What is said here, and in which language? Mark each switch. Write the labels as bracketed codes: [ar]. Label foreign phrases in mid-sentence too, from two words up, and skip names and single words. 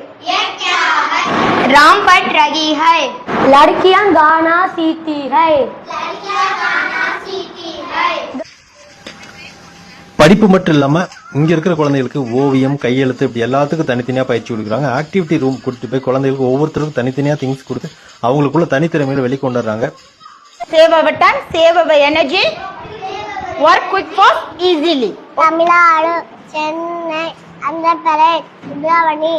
[hi] राम पढ़ रही है, लड़कियां गाना सीखती है. [ta] படிப்பு மட்டும் இல்லாம இங்க இருக்கிற குழந்தைகளுக்கு ஓவியம், கையெழுத்து இப்படி எல்லாத்துக்கும் தனித்தனியா பயிற்சி கொடுக்குறாங்க. [en] activity room [ta] கூட்டிட்டு போய் குழந்தைகளுக்கு ஒவ்வொருத்தருக்கும் தனித்தனியா திங்ஸ் கொடுத்து அவங்களுக்குள்ள தனித்திறமையில வெளிக்கொண்டுறாங்க. [en] Save our time, save our energy, work quick fast easily. [ta] தமிழ்நாடு, சென்னை, ஆந்திரப்பிரதேஷ், சுப்ரமணி,